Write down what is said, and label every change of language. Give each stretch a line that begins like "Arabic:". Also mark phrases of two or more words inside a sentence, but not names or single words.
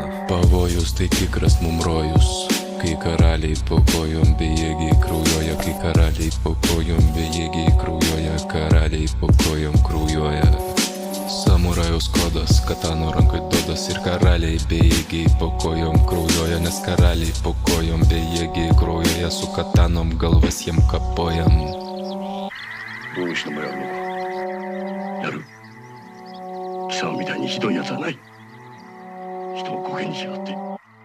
Lithuanian: Pavojus tai tikras mum rojus, kai karaliai po kojom bejėgiai kraujuoja, kai karaliai po kojom bejėgiai kraujuoja, karaliai po kojom kraujuoja. Samurajaus kodas, katano rankoj dodas ir karaliai bejėgiai po kojom kraujuoja, nes karaliai po kojom bejėgiai kraujuoja, su katanom galvas jiem kapojam.
Japanese: どうしてもやるのか。やる。貴様みたいにひどいやつはない。人をコケにしやがって。